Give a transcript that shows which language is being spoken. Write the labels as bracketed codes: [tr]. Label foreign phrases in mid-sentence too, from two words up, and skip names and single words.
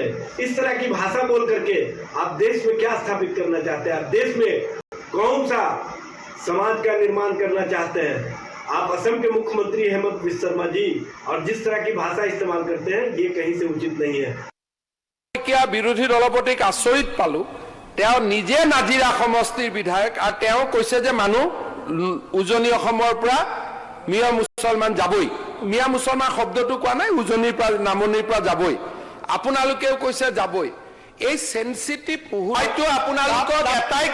[hi] इस तरह की भाषा बोल करके आप देश में क्या स्थापित करना चाहते हैं, आप देश में कौन सा समाज का निर्माण करना चाहते हैं. आप असम के मुख्यमंत्री हेमंत बिस्वा शर्मा जी और जिस तरह की भाषा इस्तेमाल करते हैं, ये कहीं से उचित नहीं है. [as] বিৰোধী দলপতিক আচৰিত পালো তেওঁ নিজে নাজিৰা সমষ্টিৰ বিধায়ক আৰু তেওঁ কৈছে যে মানুহ উজনি অসমৰ পৰা মিয়া মুছলমান যাবই মিয়া মুছলমান শব্দটো কোৱা নাই উজনিৰ পৰা নামনিৰ পৰা যাবই আপোনালোকেও কৈছে যাবই এই সেনসিটিভ হয়তো আপোনালোকক এটাই